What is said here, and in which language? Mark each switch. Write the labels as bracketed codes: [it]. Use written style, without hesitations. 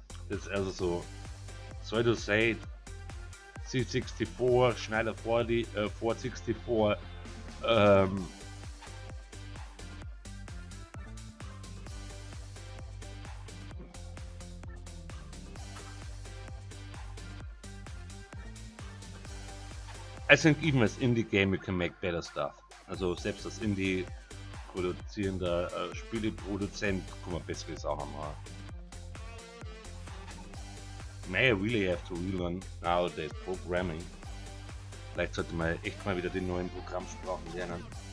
[en] It's also so, sorry to say, C64, Schneider 464, I think even as indie game you can make better stuff. [de] Also selbst als Indie produzierender Spieleproduzent kann man bessere Sachen machen. [en] May I really have to relearn nowadays programming. [de] Vielleicht sollte man echt mal wieder die neuen Programmsprachen lernen.